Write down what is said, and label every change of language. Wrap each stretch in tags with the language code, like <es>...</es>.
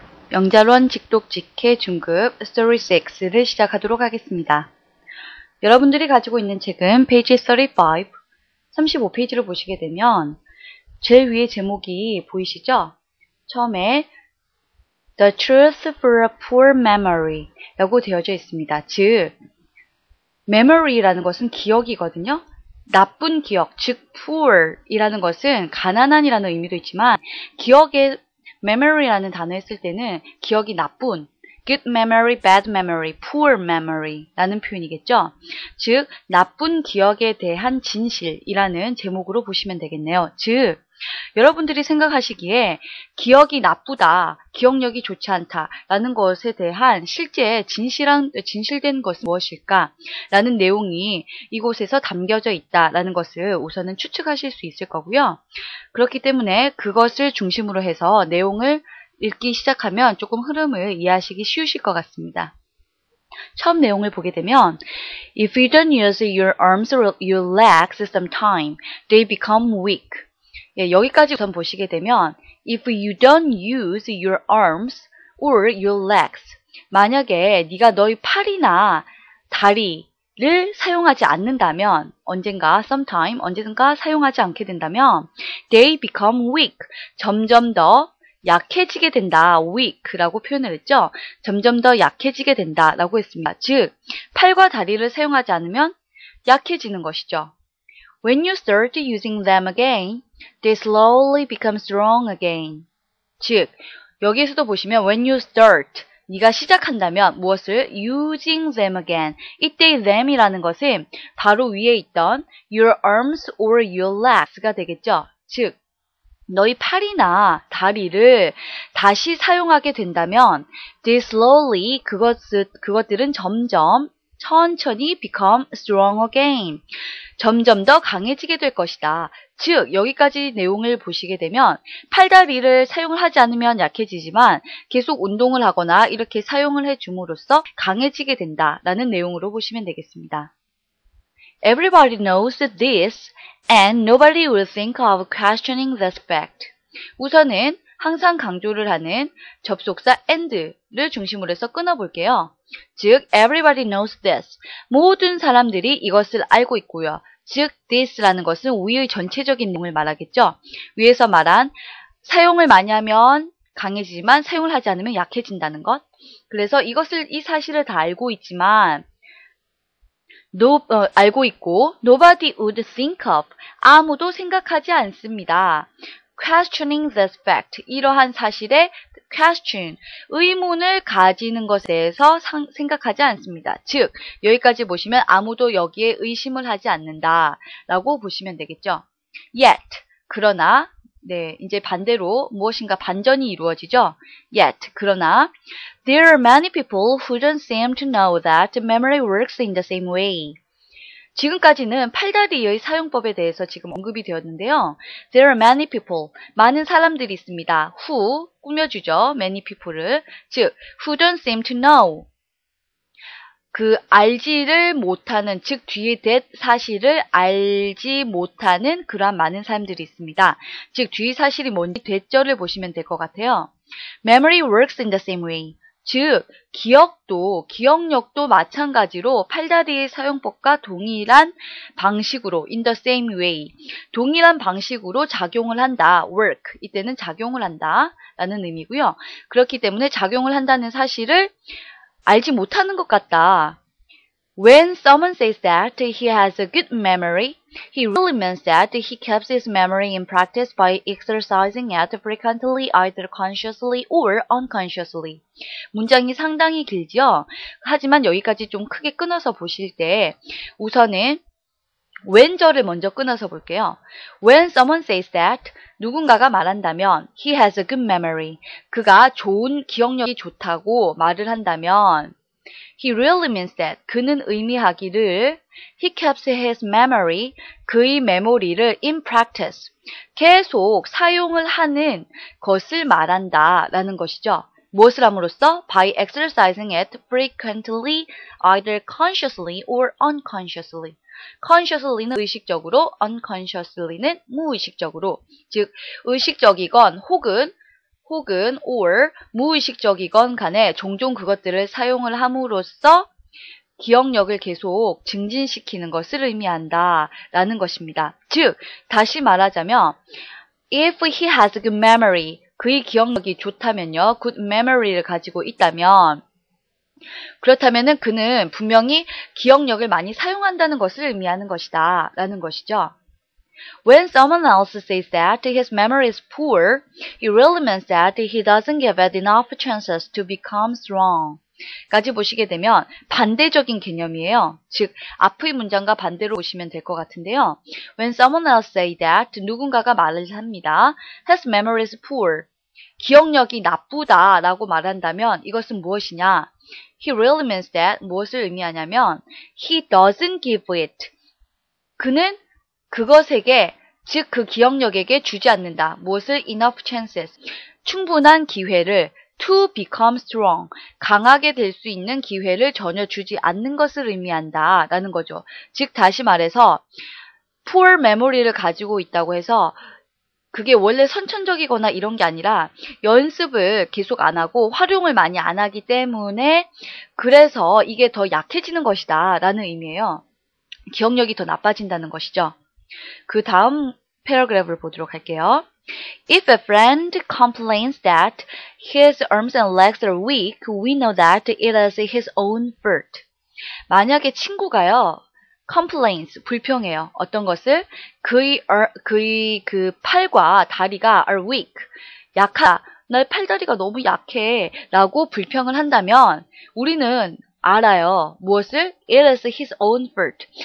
<ko>영자론 직독 직해 중급 Story 6를 시작하도록 하겠습니다. 여러분들이 가지고 있는 책은 페이지 35페이지를 보시게 되면 제일 위에 제목이 보이시죠? 처음에</ko> <en>The Truth for a Poor Memory</en> <ko>라고 되어져 있습니다. 즉, memory라는 것은 기억이거든요. 나쁜 기억, 즉 poor 이라는 것은 가난한이라는 의미도 있지만 기억에 memory라는 단어를 쓸 때는 기억이 나쁜,</ko> <en>good memory, bad memory, poor memory</en> <ko>라는 표현이겠죠. 즉, 나쁜 기억에 대한 진실이라는 제목으로 보시면 되겠네요. 즉, 여러분들이 생각하시기에 기억이 나쁘다, 기억력이 좋지 않다 라는 것에 대한 실제 진실된 것은 무엇일까 라는 내용이 이곳에서 담겨져 있다라는 것을 우선은 추측하실 수 있을 거고요. 그렇기 때문에 그것을 중심으로 해서 내용을 읽기 시작하면 조금 흐름을 이해하시기 쉬우실 것 같습니다. 처음 내용을 보게 되면</ko> <en>If you don't use your arms or your legs sometime, they become weak.</en> <ko>예, 여기까지 우선 보시게 되면</ko> <en>If you don't use your arms or your legs,</en> <ko>만약에 네가 너의 팔이나 다리를 사용하지 않는다면 언젠가 sometime, 언젠가 사용하지 않게 된다면</ko> <en>they become weak,</en> <ko>점점 더 약해지게 된다. weak라고 표현을 했죠. 점점 더 약해지게 된다라고 했습니다. 즉, 팔과 다리를 사용하지 않으면 약해지는 것이죠.</ko> <en>When you start using them again, they slowly become strong again.</en> <ko>즉, 여기에서도 보시면 when you start, 네가 시작한다면 무엇을?</ko> <en>using them again.</en> <ko>이때 them이라는 것은 바로 위에 있던</ko> <en>your arms or your legs가 되겠죠.</en> <ko>즉, 너희 팔이나 다리를 다시 사용하게 된다면 they slowly, 그것들은 천천히</ko> <en>become strong again.</en> <ko>점점 더 강해지게 될 것이다. 즉, 여기까지 내용을 보시게 되면 팔다리를 사용을 하지 않으면 약해지지만 계속 운동을 하거나 이렇게 사용을 해줌으로써 강해지게 된다라는 내용으로 보시면 되겠습니다.</ko> <en>Everybody knows this and nobody will think of questioning this fact.</en> <ko>우선은 항상 강조를 하는 접속사 and를 중심으로 해서 끊어볼게요.</ko> <en>즉, everybody knows this.</en> <ko>모든 사람들이 이것을 알고 있고요. 즉, this라는 것은 위의 전체적인 내용을 말하겠죠. 위에서 말한 사용을 많이 하면 강해지지만 사용을 하지 않으면 약해진다는 것. 그래서 이 사실을 다 알고 있지만 알고 있고</ko> <en>nobody would think of,</en> <ko>아무도 생각하지 않습니다.</ko> <en>questioning this fact,</en> <ko>이러한 사실에 question, 의문을 가지는 것에 대해서 생각하지 않습니다. 즉, 여기까지 보시면 아무도 여기에 의심을 하지 않는다 라고 보시면 되겠죠. Yet, 그러나, 네, 이제 반대로 무엇인가 반전이 이루어지죠.</ko> <en>Yet,</en> <ko>그러나</ko> <en>there are many people who don't seem to know that memory works in the same way.</en> <ko>지금까지는 팔다리의 사용법에 대해서 지금 언급이 되었는데요.</ko> <en>There are many people,</en> <ko>많은 사람들이 있습니다.</ko> <en>Who,</en> <ko>꾸며주죠.</ko> <en>many people을. 즉, who don't seem to know.</en> <ko>알지를 못하는, 즉 뒤에 that 사실을 알지 못하는 그러한 많은 사람들이 있습니다. 즉 뒤 사실이 뭔지 that절을 보시면 될 것 같아요.</ko> <en>Memory works in the same way.</en> <ko>즉, 기억력도 마찬가지로 팔다리의 사용법과 동일한 방식으로,</ko> <en>in the same way,</en> <ko>동일한 방식으로 작용을 한다, work, 이때는 작용을 한다, 라는 의미고요. 그렇기 때문에 작용을 한다는 사실을 알지 못하는 것 같다.</ko> <en>When someone says that he has a good memory, he really means that he keeps his memory in practice by exercising it frequently, either consciously or unconsciously.</en> <ko>문장이 상당히 길죠? 하지만 여기까지 좀 크게 끊어서 보실 때 우선은 when절을 먼저 끊어서 볼게요.</ko> <en>When someone says that,</en> <ko>누군가가 말한다면</ko> <en>he has a good memory,</en> <ko>그가 좋은 기억력이 좋다고 말을 한다면</ko> <en>he really means that,</en> <ko>그는 의미하기를</ko> <en>he keeps his memory, 그의 메모리를 in practice,</en> <ko>계속 사용을 하는 것을 말한다 라는 것이죠. 무엇을 함으로써?</ko> <en>By exercising it frequently, either consciously or unconsciously.</en> <ko>consciously는 의식적으로, unconsciously는 무의식적으로. 즉, 의식적이건 혹은 혹은 or 무의식적이건 간에 종종 그것들을 사용을 함으로써 기억력을 계속 증진시키는 것을 의미한다 라는 것입니다. 즉 다시 말하자면</ko> <en>if he has a good memory,</en> <ko>그의 기억력이 좋다면요. good memory를 가지고 있다면 그렇다면은 그는 분명히 기억력을 많이 사용한다는 것을 의미하는 것이다 라는 것이죠.</ko> <en>When someone else says that his memory is poor, it really means that he doesn't give it enough chances to become strong.</en> <ko>까지 보시게 되면 반대적인 개념이에요. 즉, 앞의 문장과 반대로 보시면 될 것 같은데요.</ko> <en>When someone else say that,</en> <ko>누군가가 말을 합니다.</ko> <en>His memory is poor.</en> <ko>기억력이 나쁘다라고 말한다면 이것은 무엇이냐?</ko> <en>He really means that</en> <ko>무엇을 의미하냐면</ko> <en>he doesn't give it.</en> <ko>그는 그것에게 즉 그 기억력에게 주지 않는다. 무엇을?</ko> <en>enough chances.</en> <ko>충분한 기회를</ko> <en>to become strong.</en> <ko>강하게 될 수 있는 기회를 전혀 주지 않는 것을 의미한다. 라는 거죠. 즉 다시 말해서 poor memory를 가지고 있다고 해서 그게 원래 선천적이거나 이런 게 아니라 연습을 계속 안 하고 활용을 많이 안 하기 때문에 그래서 이게 더 약해지는 것이다 라는 의미예요. 기억력이 더 나빠진다는 것이죠. 그 다음 패러그래프를 보도록 할게요.</ko> <en>If a friend complains that his arms and legs are weak, we know that it is his own fault.</en> <ko>만약에 친구가요. complains, 불평해요. 어떤 것을? 그의 그 팔과 다리가</ko> <en>are weak,</en> <ko>약하다. 내 팔다리가 너무 약해 라고 불평을 한다면 우리는 알아요. 무엇을?</ko> <en>It is his own fault.</en>